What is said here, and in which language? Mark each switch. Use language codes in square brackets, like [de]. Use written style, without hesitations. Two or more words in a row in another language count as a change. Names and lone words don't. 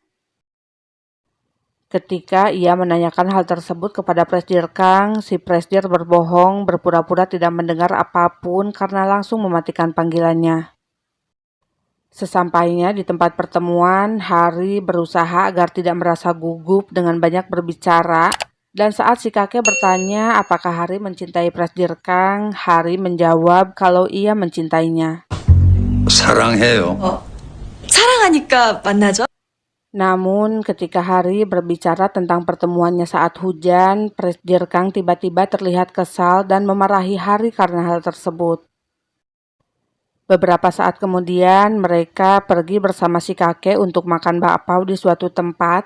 [id] Ketika ia menanyakan hal tersebut kepada Presdir Kang, si Presdir berbohong, berpura-pura tidak mendengar apapun karena langsung mematikan panggilannya. Sesampainya di tempat pertemuan, Hari berusaha agar tidak merasa gugup dengan banyak berbicara, dan saat si kakek bertanya apakah Hari mencintai Presdir Kang, Hari menjawab kalau ia mencintainya. [ko] 사랑해요. 사랑하니까 만나죠? [id] Namun ketika Hari berbicara tentang pertemuannya saat hujan, Presdir Kang tiba-tiba terlihat kesal dan memarahi Hari karena hal tersebut. Beberapa saat kemudian mereka pergi bersama si kakek untuk makan bakpao di suatu tempat.